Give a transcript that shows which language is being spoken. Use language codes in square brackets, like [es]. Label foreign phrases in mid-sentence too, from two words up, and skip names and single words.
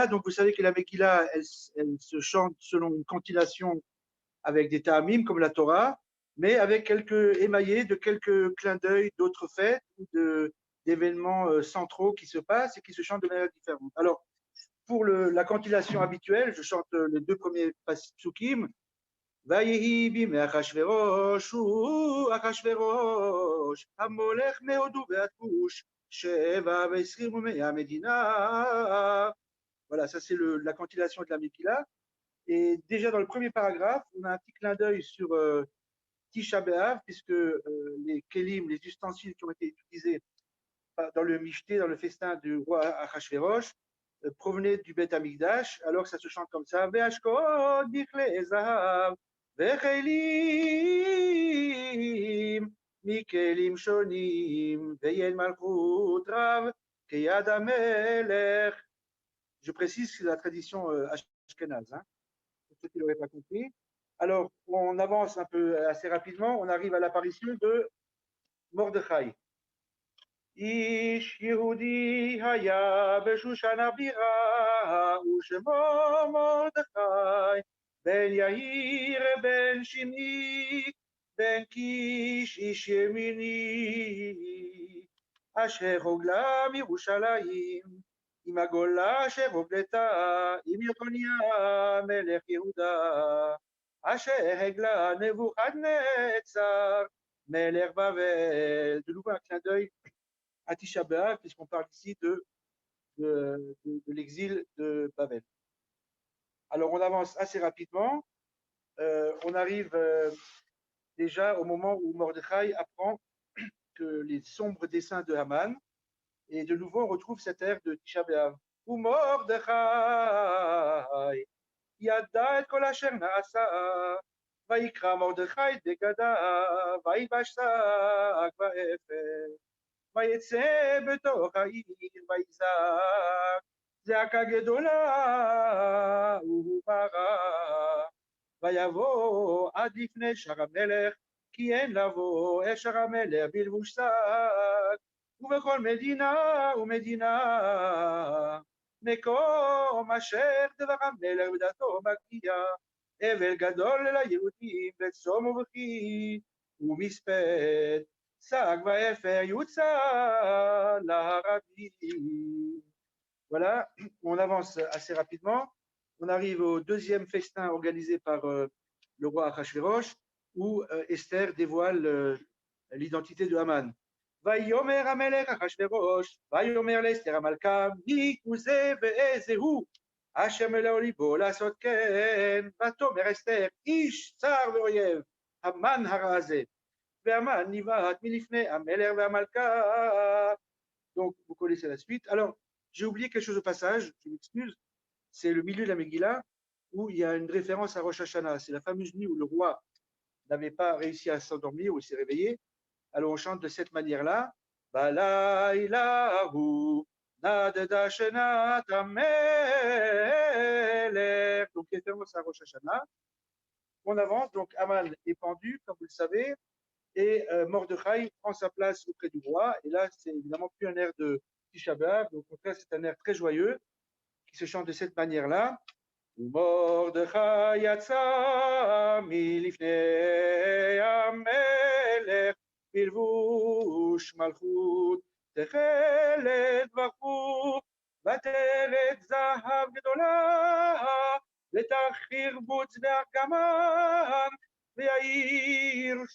[fr] Donc, vous savez que la Megillah, elle se chante selon une cantillation avec des ta'amim, comme la Torah, mais avec quelques émaillés de quelques clins d'œil d'autres fêtes ou d'événements centraux qui se passent et qui se chantent de manière différente. Alors, pour la cantillation habituelle, je chante les deux premiers psukim. [he] ויהי בימי אחשוורוש הוא אחשוורוש המולך מהודו ועד כוש 27 מהמדינה. [fr] Voilà, ça c'est la cantillation de la Megillah. Et déjà dans le premier paragraphe, on a un petit clin d'œil sur Tisha B'Av, puisque les kelim, les ustensiles qui ont été utilisés dans le Mishté, dans le festin du roi Achashverosh, provenaient du [he] בית המקדש. [fr] Alors ça se chante comme ça. [he] והשקות בכלי זהב וכלים מכלים שונים ויין מלכות רב כיד המלך. [fr] Je précise que c'est la tradition ashkénaze, hein, pour ceux qui ne l'auraient pas compris. Alors, on avance un peu assez rapidement. On arrive à l'apparition de Mordechai. [he] איש יהודי היה בשושן הבירה, ושמו מרדכי, בן יאיר בן שמעי, בן קיש איש ימיני, אשר הוגלה מירושלים, עם הגולה אשר הוגלתה, עם יחוניה מלך יהודה, אשר הגלה נבוכדנצר, מלך בבל. [fr] De nouveau un clin d'œil à Tisha B'Av, puisqu'on parle ici de l'exil de Babel. Alors, on avance assez rapidement. On arrive déjà au moment où Mordechai apprend que les sombres desseins de Haman, et de nouveau, on retrouve cette ère de Tisha B'Av. [he] ומרדכי, ידע את כל אשר נעשה, ויקרע מרדכי בגדיו, וילבש שק ואפר. ויצא בתוך העיר ויזעק זעקה גדולה וברא ויבוא עד לפני שער המלך כי אין לבוא אל שער המלך בלבוש שק ובכל מדינה ומדינה מקום אשר דבר המלך ודתו מגיע אבל גדול ליהודים בצום ובכי ומספד [fr] Voilà, on avance assez rapidement. On arrive au deuxième festin organisé par le roi Achashverosh, où Esther dévoile l'identité de Haman. [he] ויאמר המלך אחשוורוש, ויאמר לאסתר המלכה, מי הוא זה ואיזה הוא, אשר מלאו ליבו לעשות כן, ותאמר אסתר, איש צר ואויב, המן הרע הזה. [fr] Donc, vous connaissez la suite. Alors, j'ai oublié quelque chose au passage, je m'excuse. C'est le milieu de la Megillah où il y a une référence à Rosh Hashanah. C'est la fameuse nuit où le roi n'avait pas réussi à s'endormir ou s'est réveillé. Alors, on chante de cette manière-là. [he] בלילה ההוא נדדה שנת המלך. [fr] Donc, référence à Rosh Hashanah. On avance. Donc, Haman est pendu, comme vous le savez. Et Mordechai prend sa place auprès du roi. Et là, c'est évidemment plus un air de Tisha B'Av. Au contraire, c'est un air très joyeux qui se chante de cette manière-là. [he] מרדכי יצא מלפני המלך בלבוש מלכות תכלת וחור ותרת זהב גדולה, ותחיר בוץ וארגמן, ויעיר